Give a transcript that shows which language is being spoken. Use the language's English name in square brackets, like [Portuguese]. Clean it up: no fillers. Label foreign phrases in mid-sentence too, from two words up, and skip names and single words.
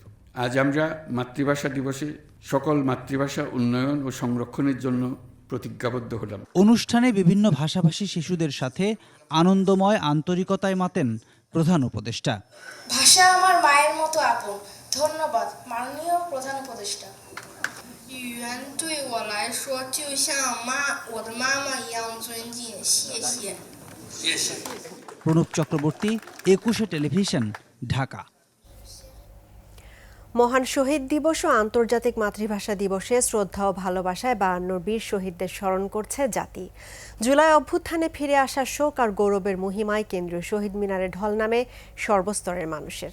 [Bangla] আজ আমরা মাতৃভাষা দিবসে সকল মাতৃভাষা উন্নয়ন ও সংরক্ষণের জন্য প্রতিজ্ঞাবদ্ধ হলাম। অনুষ্ঠানে বিভিন্ন ভাষাভাষী শিশুদের সাথে আনন্দময় আন্তরিকতায় মাতেন প্রধান উপদেষ্টা। ভাষা আমার মায়ের মতো আপন। ধন্যবাদ মাননীয় প্রধান উপদেষ্টা। [Chinese] 语言对我来说就像我的妈妈一样尊敬，谢谢。谢谢。 [Bangla] প্রণব চক্রবর্তী, ২১শে টেলিভিশন, ঢাকা। মহান শহীদ দিবস ও আন্তর্জাতিক মাতৃভাষা দিবসে শ্রদ্ধা ও ভালোবাসায় ৫২ বীর শহীদদের স্মরণ করছে জাতি। জুলাই অভ্যুত্থানে ফিরে আসা শোক আর গৌরবের মহিমায় কেন্দ্রীয় শহীদ মিনারে ঢল নামে সর্বস্তরের মানুষের।